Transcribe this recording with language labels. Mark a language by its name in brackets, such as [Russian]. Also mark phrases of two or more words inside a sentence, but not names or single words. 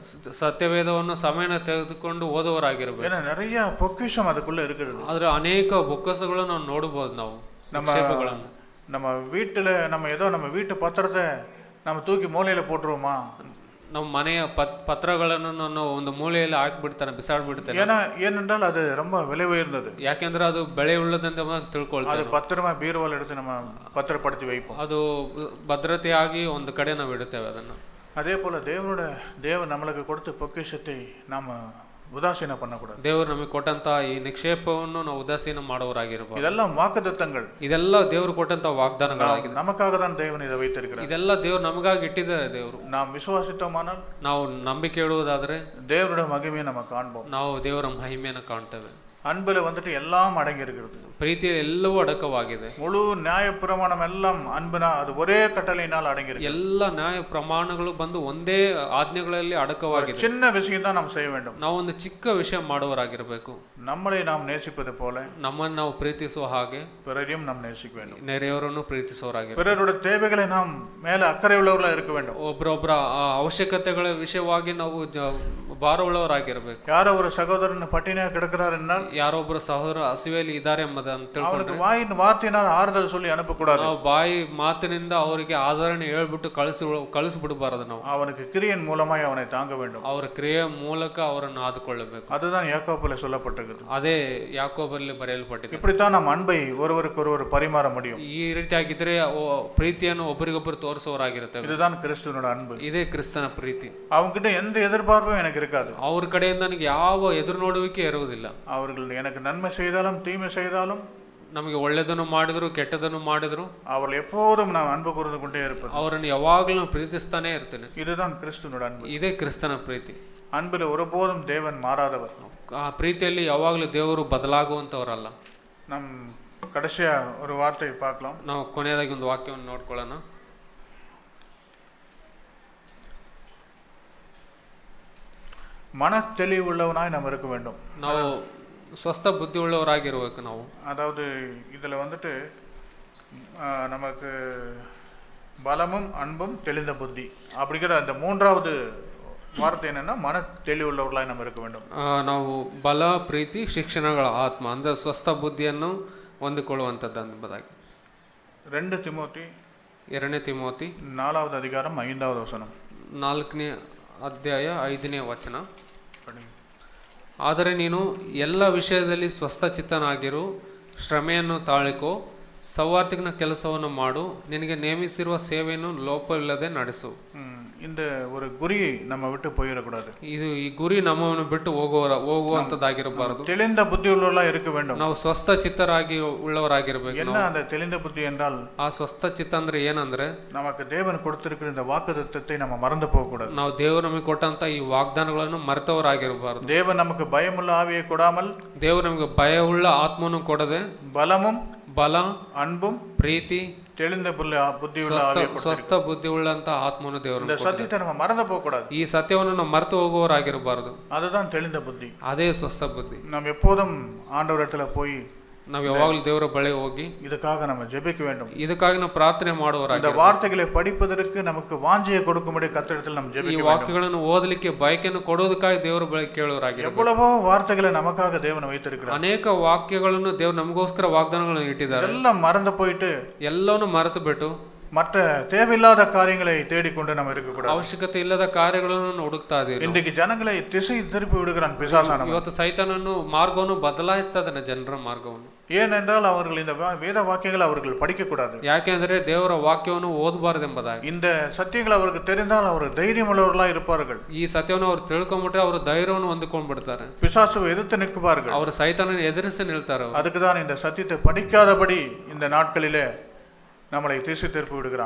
[Kannada] ಸತ್ಯವೇದವನ್ನು ಸಮಯನ ತೆಗೆದುಕೊಂಡು ಓದುವರಾಗಿರಬೇಕು. [Tamil] ஏன்னா நிறைய பொக்கிஷம் அதுக்குள்ள இருக்கிறது. [Kannada] ಆದ್ರೆ ಅನೇಕ ಬೊಕ್ಕಸಗಳನ್ನು ನಾವು ನೋಡಬಹುದು. ನಾವು [Tamil] நம்ம வீட்டுல நம்ம ஏதோ நம்ம வீட்டு பத்திரத்தை நம்ம தூக்கಿ மூலையில போட்டுருவோமா? [Kannada] ನಮ್ಮ ಮನೆಯ ಪತ್ರಗಳನ್ನು ನಾನು ಒಂದು ಮೂಲೆಯಲ್ಲಿ ಹಾಕಿಬಿಡ್ತಾನೆ, ಬಿಸಾಡ್ಬಿಡ್ತೇನೆ. [Tamil] ஏனென்றால் அது ரொம்ப விலை உயர்ந்தது. [Kannada] ಯಾಕೆಂದ್ರೆ ಅದು ಬೆಳೆ ಉಳ್ಳದಂತ ತಿಳ್ಕೊಳ್ತೇವೆ. [Tamil] ಅದು பத்திரமா பீரோவில் எடுத்து நம்ம பத்திரப்படுத்தி வைப்போம். [Kannada] ಅದು ಭದ್ರತೆಯಾಗಿ ಒಂದು ಕಡೆ ನಾವು ಇಡುತ್ತೇವೆ ಅದನ್ನು. [Tamil] அதே போல தேவன் நம்மளுக்கு கொடுத்த பொக்கிஷத்தை நாம உதாசீன பண்ணக்கூடாது. [Kannada] ದೇವರು ನಮಗೆ ಕೊಟ್ಟಂತ ಈ ನಿಕ್ಷೇಪವನ್ನು ನಾವು ಉದಾಸೀನ ಮಾಡುವರಾಗಿರಬಹುದು. [Tamil] இதெல்லாம் வாக்குத்தத்தங்கள். [Kannada] ಇದೆಲ್ಲ ದೇವರು ಕೊಟ್ಟಂತ ವಾಗ್ದಾನಗಳಾಗಿದೆ. [Tamil] நமக்காக தான் தேவன் இதை வைத்திருக்கிறார். [Kannada] ಇದೆಲ್ಲ ದೇವರು ನಮಗಾಗಿ ಇಟ್ಟಿದ್ದಾರೆ. ದೇವರು [Tamil] நாம் விசுவாசித்தோமானால், [Kannada] ನಾವು ನಂಬಿಕೆ ಇಡುವುದಾದ್ರೆ [Tamil] தேவனுடைய மகிமையை நம்ம காண்போம். [Kannada] ನಾವು ದೇವರ ಮಹಿಮೆಯನ್ನು ಕಾಣ್ತೇವೆ. [Tamil] அன்புல வந்துட்டு எல்லாம் அடங்கி இருக்கிறது. [Kannada] ಪ್ರೀತಿಯಲ್ಲಿ ಎಲ್ಲವೂ ಅಡಕವಾಗಿದೆ. [Tamil] முழு நியாய பிரமாணம் எல்லாம் அன்புனா அது ஒரே கட்டளையினால் அடங்கி இருக்கு. [Kannada] ಎಲ್ಲ ನ್ಯಾಯ ಪ್ರಮಾಣಗಳು ಬಂದು ಒಂದೇ ಆಜ್ಞೆಗಳಲ್ಲಿ ಅಡಕವಾಗಿದೆ. [Tamil] சின்ன விஷயம் தான் நாம் செய்ய வேண்டும். [Kannada] ನಾವು ಒಂದು ಚಿಕ್ಕ ವಿಷಯ ಮಾಡುವರಾಗಿರಬೇಕು. [Tamil] நம்மளை நாம் நேசிப்பது போல [Kannada] ನಮ್ಮನ್ನು ನಾವು ಪ್ರೀತಿಸುವ ಹಾಗೆ [Tamil] பிறரையும் நாம் நேசிக்க வேண்டும். [Kannada] ನೆರೆಯವರನ್ನು ಪ್ರೀತಿಸುವರಾಗಿರಬೇಕು. [Tamil] பிறருடைய தேவைகளை நாம் மேல ಅಕ್ಕರೆ உள்ளவர்களா இருக்க வேண்டும். [Kannada] ಒಬ್ಬರೊಬ್ಬರ ಅವಶ್ಯಕತೆಗಳ ವಿಷಯವಾಗಿ ನಾವು ಭಾರವುಳ್ಳವರಾಗಿರಬೇಕು. [Tamil] ಯಾರೋ ஒரு சகோதரன் பட்டினியா கிடக்கிறார் என்றால், [Kannada] ಯಾರೊಬ್ಬರು ಸಹೋದರ ಹಸಿವೆಯಲ್ಲಿ ಇದ್ದಾರೆ ಎಂಬುದನ್ನು ತಿಳ್ಕೊಂಡ್ರೆ [Tamil] வாயின் வார்த்தையினால் ಆறுதಲ್ சொல்லி ಅನುಪக்கூடாது. [Kannada] ನಾವು ಬಾಯಿ ಮಾತಿನಿಂದ ಅವರಿಗೆ ಆದರಣೆ ಹೇಳ್ಬಿಟ್ಟು ಕಳಿಸ್ಬಿಡಬಾರದು. ನಾವು [Tamil] அவனுக்கு கிரியையின் மூலமாய் அவனை தாங்க வேண்டும். [Kannada] ಅವರ ಕ್ರಿಯೆ ಮೂಲಕ ಅವರನ್ನು ಆದುಕೊಳ್ಳಬೇಕು. [Tamil] அதுதான் யாக்கோபிலே சொல்லப்பட்டிருக்கிறது. [Kannada] ಅದೇ ಯಾಕೋಬಲ್ಲಿ ಬರೆಯಲ್ಪಟ್ಟಿದೆ. [Tamil] இப்படித்தான் நாம் அன்பை ஒருவருக்கொருவர் பரிமாற முடியும். [Kannada] ಈ ರೀತಿಯಾಗಿದ್ರೆ ಪ್ರೀತಿಯನ್ನು ಒಬ್ಬರಿಗೊಬ್ಬರು ತೋರಿಸುವವರಾಗಿರುತ್ತೇವೆ. [Tamil] இதுதான் கிறிஸ்துவினோட அன்பு. [Kannada] ಇದೇ ಕ್ರಿಸ್ತನ ಪ್ರೀತಿ. [Tamil] அவங்ககிட்ட எந்த எதிர்பார்ப்பும் எனக்கு இருக்காது. [Kannada] ಅವ್ರ ಕಡೆಯಿಂದ ನನಗೆ ಯಾವ ಎದುರು ನೋಡುವಿಕೆ ಇರುವುದಿಲ್ಲ. [Tamil] அவர்கள் எனக்கு நன்மை செய்தாலும் தீமை செய்தாலும், [Kannada] ನಮಗೆ ಒಳ್ಳೆದನ್ನು ಮಾಡಿದ್ರು ಕೆಟ್ಟದನ್ನು ಮಾಡಿದ್ರು, [Tamil] அவர்கள் எப்போதும் நான் அன்பு கூர்ந்து கொண்டே இருப்பது. [Kannada] ಅವರನ್ನು ಯಾವಾಗಲೂ ಪ್ರೀತಿಸ್ತಾನೆ ಇರ್ತೇನೆ. [Tamil] இதுதான் கிறிஸ்துவினோட அன்பு. [Kannada] ಇದೇ ಕ್ರಿಸ್ತನ ಪ್ರೀತಿ. [Tamil] அன்பில் ஒருபோதும் தேவன் மாறாதவர். [Kannada] ಆ ಪ್ರೀತಿಯಲ್ಲಿ ಯಾವಾಗಲೂ ದೇವರು ಬದಲಾಗುವಂತವರಲ್ಲ. [Tamil] நம் கடைசியா ஒரு வார்த்தை பார்க்கலாம். [Kannada] ನಾವು ಕೊನೆಯದಾಗಿ ಒಂದು ವಾಕ್ಯವನ್ನು ನೋಡ್ಕೊಳ್ಳೋಣ. [Tamil] மன தெளிவுள்ளவனாய் நாம் இருக்க வேண்டும். [Kannada] ನಾವು ಸ್ವಸ್ಥ ಬುದ್ಧಿ ಉಳ್ಳವರಾಗಿರ್ಬೇಕು. ನಾವು [Tamil] அதாவது இதுல வந்துட்டு நமக்கு பலமும் அன்பும் தெளிந்த புத்தி அப்படிங்கிற அந்த மூன்றாவது வார்த்தை என்ன மன ತಿಳಿಯುಳ್ಳವர்களாய் நாம் இருக்க வேண்டும். [Kannada] ನಾವು ಬಲ, ಪ್ರೀತಿ, ಶಿಕ್ಷಣಗಳ ಆತ್ಮ ಅಂದ್ರೆ ಸ್ವಸ್ಥ ಬುದ್ಧಿಯನ್ನು ಹೊಂದಿಕೊಳ್ಳುವಂಥದ್ದು ಎಂಬುದಾಗಿ 2 ತಿಮೋತಿ 2ನೇ ತಿಮೋತಿ [Tamil] 4வது அதிகாரம் 5வது ವಚನ. [Kannada] 4ನೇ ಅಧ್ಯಾಯ 5ನೇ ವಚನ. ಆದರೆ ನೀನು ಎಲ್ಲ ವಿಷಯದಲ್ಲಿ ಸ್ವಸ್ಥಚಿತ್ತನಾಗಿರು, ಶ್ರಮೆಯನ್ನು ತಾಳಿಕೋ, ಸೌವಾರ್ತಿಕನ ಕೆಲಸವನ್ನು ಮಾಡು, ನಿನಗೆ ನೇಮಿಸಿರುವ ಸೇವೆಯನ್ನು ಲೋಪವಿಲ್ಲದೆ ನಡೆಸು. [Tamil] இந்த ஒரு குறி நம்ம விட்டு போயிடக்கூடாது. [Kannada] ಇದು ಈ ಗುರಿ ನಮ್ಮನ್ನು ಬಿಟ್ಟು ಹೋಗುವಂತದ್ದಾಗಿರಬಾರದು. [Tamil] தெளிந்த புத்தி உள்ளவர்களா இருக்க வேண்டும். [Kannada] ನಾವು ಸ್ವಸ್ಥ ಚಿತ್ತರಾಗಿ ಉಳ್ಳವರಾಗಿರಬೇಕು. [Tamil] என்ன அந்த தெளிந்த புத்தி என்றால், [Kannada] ಆ ಸ್ವಸ್ಥ ಚಿತ್ತ ಅಂದ್ರೆ ಏನಂದ್ರೆ, [Tamil] நமக்கு தேவன் கொடுத்திருக்கிற இந்த வாக்குத்தத்தத்தை நம்ம மறந்து போக கூடாது. [Kannada] ನಾವು ದೇವರು ನಮಗೆ ಕೊಟ್ಟಂತ ಈ ವಾಗ್ದಾನಗಳನ್ನು ಮರೆತವರಾಗಿರಬಾರದು. [Tamil] தேவன் நமக்கு பயமுள்ள ஆவியை கொடாமல், [Kannada] ದೇವರು ನಮಗೆ ಭಯವುಳ್ಳ ಆತ್ಮವನ್ನು ಕೊಡದೆ, [Tamil] பலமும் [Kannada] ಬಲ, [Tamil] அன்பும், [Kannada] ಪ್ರೀತಿ, [Tamil] தெளிந்த புத்தியுள்ள ஆவியை [Kannada] ಸ್ವಸ್ಥ ಬುದ್ಧಿ ಉಳ್ಳಂತ ಆತ್ಮವನ್ನು ದೇವರು [Tamil] இந்த சத்தியத்தை நம்ம மறந்து போக கூடாது. [Kannada] ಈ ಸತ್ಯವನ್ನು ನಾವು ಮರೆತು ಹೋಗುವವರಾಗಿರಬಾರದು. [Tamil] அதுதான் தெளிந்த புத்தி. [Kannada] ಅದೇ ಸ್ವಸ್ಥ ಬುದ್ಧಿ. [Tamil] நாம் எப்போதும் ஆண்டவரிடத்துல போய் [Kannada] ನಾವು ಯಾವಾಗಲೂ ದೇವರ ಬಳಿ ಹೋಗಿ [Tamil] இதுக்காக நம்ம ஜெபிக்க வேண்டும். [Kannada] ಇದಕ್ಕಾಗಿ ನಾವು ಪ್ರಾರ್ಥನೆ ಮಾಡುವವರಾಗಿ, [Tamil] இந்த வார்த்தைகளை படிப்பதற்கு நமக்கு வாஞ்சையை கொடுக்கும்படி கர்த்தரிடத்தில் நம்ம ஜெபிக்க [Kannada] ಈ [Tamil] வேண்டும். [Kannada] ವಾಕ್ಯಗಳನ್ನು ಓದಲಿಕ್ಕೆ ಬಯಕೆಯನ್ನು ಕೊಡೋದಕ್ಕಾಗಿ ದೇವರ ಬಳಿ ಕೇಳುವವರಾಗಿ. [Tamil] எவ்வளவோ வார்த்தைகளை நமக்காக தேவன் வைத்திருக்கிறார். [Kannada] ಅನೇಕ ವಾಕ್ಯಗಳನ್ನು ದೇವರು ನಮಗೋಸ್ಕರ ವಾಗ್ದಾನಗಳನ್ನು ಇಟ್ಟಿದ್ದಾರೆ. [Tamil] எல்லாம் மறந்து போயிட்டு, [Kannada] ಎಲ್ಲವನ್ನು ಮರೆತು ಬಿಟ್ಟು [Tamil] மற்ற தேவையில்லாத காரியங்களை தேடிக்கொண்டு நம்ம இருக்கக்கூடாது. [Kannada] ಅವಶ್ಯಕತೆ ಇಲ್ಲದ ಕಾರ್ಯಗಳನ್ನು ಹುಡುಕ್ತಾ ಇದ್ದೀವಿ. [Tamil] இன்றைக்கு ஜனங்களை திசை திருப்பி விடுகிறான் பிசாசானவன். [Kannada] ಇವತ್ತು ಸೈತಾನನು ಮಾರ್ಗವನ್ನು ಬದಲಾಯಿಸ್ತಾ ಇದ್ದಾನೆ, ಜನರ ಮಾರ್ಗವನ್ನು. [Tamil] ஏனென்றால் அவர்கள் இந்த வேத வாக்கியங்களை அவர்கள் படிக்கக்கூடாது. [Kannada] ಯಾಕೆಂದರೆ ದೇವರ ವಾಕ್ಯವನ್ನು ಓದಬಾರದೆಂಬುದಾಗಿ. [Tamil] இந்த சத்தியங்கள் அவருக்கு தெரிந்தால் அவர் தைரியமுள்ளவர்களாக இருப்பார்கள். [Kannada] ಈ ಸತ್ಯವನ್ನು ಅವರು ತಿಳ್ಕೊಂಡ್ಬಿಟ್ರೆ ಅವರು ಧೈರ್ಯವನ್ನು ಹೊಂದಿಕೊಂಡ್ಬಿಡ್ತಾರೆ. [Tamil] பிசாசு எதிர்த்து நிற்பார்கள். [Kannada] ಅವರು ಸೈತಾನನ ಎದುರಿಸಿ ನಿಲ್ತಾರೆ. [Tamil] அதுக்கு தான் இந்த சத்தியத்தை படிக்காதபடி இந்த நாட்களிலே நம்மளை திசை திருப்பி விடுகிறான்.